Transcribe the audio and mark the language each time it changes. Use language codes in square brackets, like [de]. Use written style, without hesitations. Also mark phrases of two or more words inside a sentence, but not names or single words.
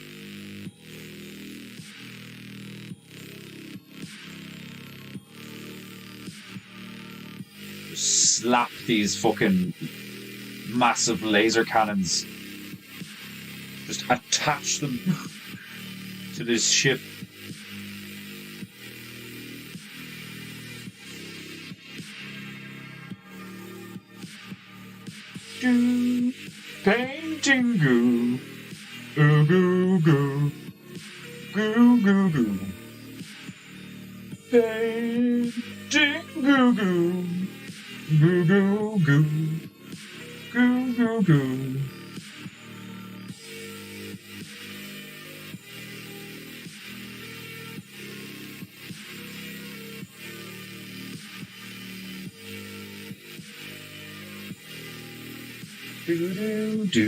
[en] Just slap these fucking massive laser cannons. Just attach them to this ship. Paintingu. Goo goo goo. Goo goo goo. Paintingu goo. Goo goo goo. Goo goo goo. Do do do.